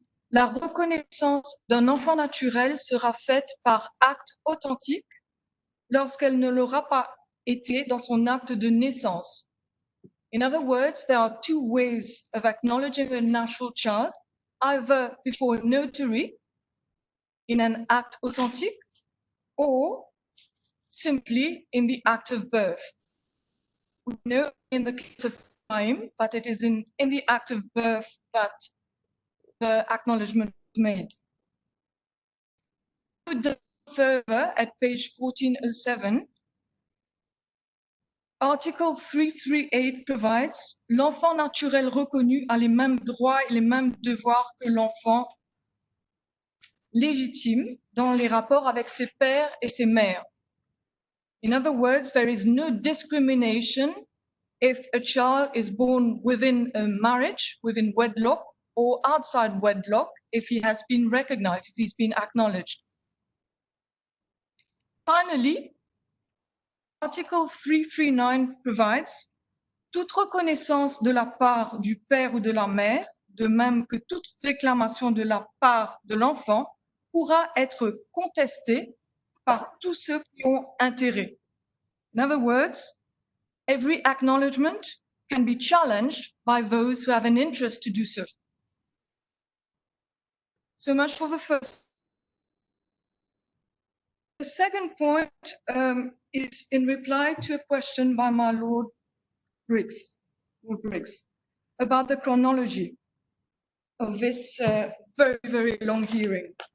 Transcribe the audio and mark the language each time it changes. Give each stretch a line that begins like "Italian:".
French: La reconnaissance d'un enfant naturel sera faite par acte authentique lorsqu'elle ne l'aura pas été dans son acte de naissance.
English: In other words, there are 2 ways of acknowledging a natural child, either before a notary in an acte authentique or simply in the act of birth. We know in the case of time, but it is in the act of birth that the acknowledgement is made. Further, at page 1407, Article 338 provides
French: l'enfant naturel reconnu a les mêmes droits et les mêmes devoirs que l'enfant légitime dans les rapports avec ses pères et ses mères.
English: In other words, there is no discrimination if a child is born within a marriage, within wedlock, or outside wedlock, if he has been recognized, if he's been acknowledged. Finally, Article 339 provides
French: toute reconnaissance de la part du père ou de la mère, de même que toute réclamation de la part de l'enfant, pourra être contestée par tous ceux qui ont intérêt.
English: In other words, every acknowledgement can be challenged by those who have an interest to do so. So much for the first. The second point is in reply to a question by my Lord Briggs, about the chronology of this very, very long hearing.